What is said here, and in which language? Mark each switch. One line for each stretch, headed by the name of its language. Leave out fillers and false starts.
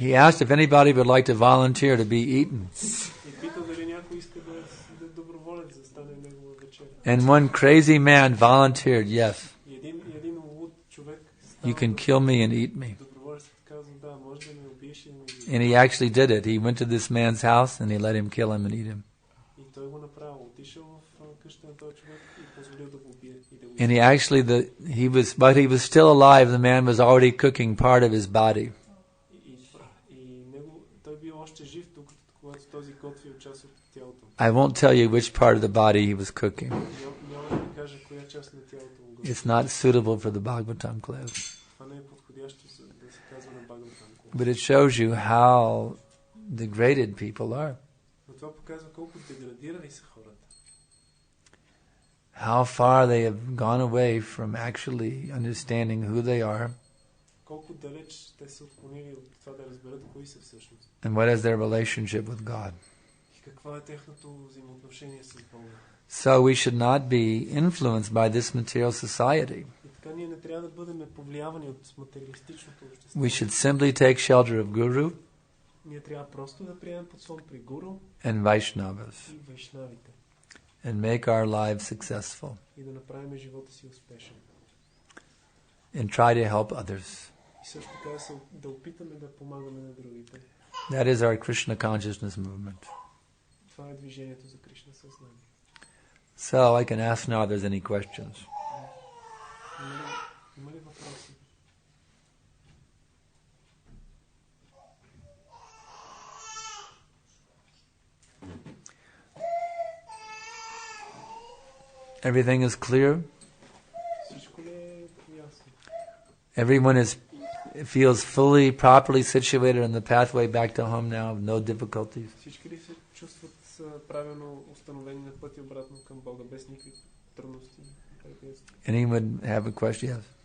English: He asked if anybody would like to volunteer to be eaten.
Bulgarian: И питал дали някой иска да доброволец да стане негова вечеря.
English: And one crazy man volunteered, yes.
Bulgarian: И един луд човек
English: You can kill me and eat me.
Bulgarian: доброволец казва, да, може да ме убиеш и да ме изядеш.
English: And he actually did it. He went to this man's house and he let him kill him and eat him.
Bulgarian: И той го направил. Отишъл в къщата на този човек и позволил да го убие и да го
English: And he actually, but he was still alive. The man was already cooking part of his body.
Bulgarian: И него, той бил още жив, когато този готвил част от тялото.
English: I won't tell you which part of the body he was cooking.
Bulgarian: Няма да ви кажа коя част на тялото му готвил.
English: It's not suitable for the Bhagavatam class.
Bulgarian: Това не е подходящо да се казва на Бхагаватам.
English: But it shows you how degraded people are.
Bulgarian: Но това показва колко деградирани са хората.
English: How far they have gone away from actually understanding who they are.
Bulgarian: Колко далеч те са отклонили от това да разберат кои са всъщност.
English: And what is their relationship with God.
Bulgarian: И какво е техното взаимоотношение с Бога.
English: So we should not be influenced by this material society.
Bulgarian: И така ние не трябва да бъдем повлиявани от материалистичното общество.
English: We should simply take shelter of Guru
Bulgarian: Ние трябва просто да приемем подслон при Гуру
English: and Vaishnavas
Bulgarian: и вайшнавите.
English: and make our lives successful
Bulgarian: И да направим живота си успешен.
English: and try to help others.
Bulgarian: И също така да опитаме да помагаме на другите.
English: That is our Krishna consciousness movement.
Bulgarian: Това е движението за Кришна съзнание.
English: So I can ask now if there's any questions.
Bulgarian: Има ли въпроси?
English: Everything is clear?
Bulgarian: Всичко ли е ясно?
English: Everyone feels fully, properly situated on the pathway back to home now, no difficulties.
Bulgarian: Всички ли се чувстват правилно установени на пътя обратно към Бога, без никакви трудности?
English: Anyone have a question? Yes.